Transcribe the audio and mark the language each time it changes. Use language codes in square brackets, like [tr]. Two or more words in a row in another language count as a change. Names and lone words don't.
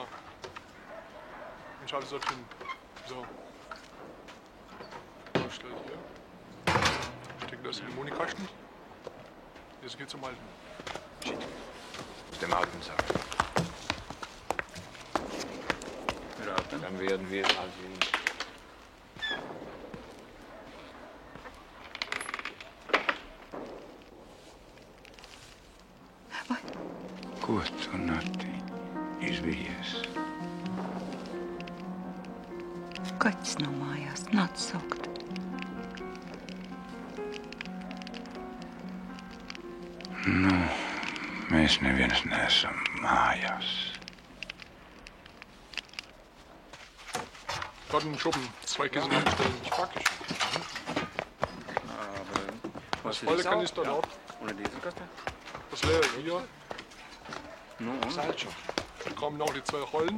[de] Und schaltest dort hin. So. Stell hier. Steck das in den Monikasten. Jetzt geht's zum Alten. Shit. Aus dem alten Sack. Dann werden wir mal sehen. [lv] Ko tu, Nati, izvijies? Kaķis nav mājās, nāc saukt. Nu, mēs neviens neesam mājās. [de] Dort einen Schuppen. Zwei Kissen hinstellen. Praktisch. Das volle Kanister dort. Ohne Dieselkaste? Das leere hier. Das ist halt schon. Dann kommen noch die zwei Rollen.